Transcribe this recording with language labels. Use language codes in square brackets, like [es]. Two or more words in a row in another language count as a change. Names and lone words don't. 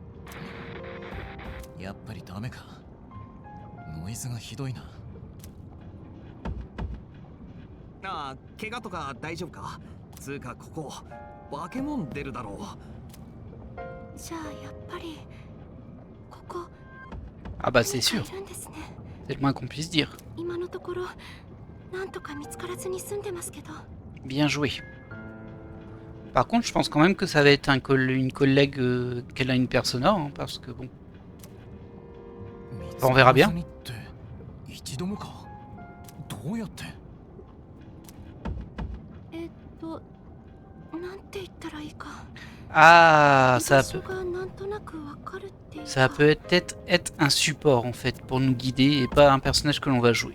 [ja] やっぱりダメか。ノイズがひどいな。怪我とか大丈夫か？つうかここバケモン出るだろう。じゃあやっぱりここ。 [fr] Ah bah c'est sûr. C'est le moins qu'on puisse dire. [ja] 今のところなんとか見つからずに済んでますけど。 [fr] Bien joué. Par contre, je pense quand même que ça va être une collègue qu'elle a une persona, hein, parce que bon. On verra bien. Ah, ça peut être un support en fait pour nous guider et pas un personnage que l'on va jouer.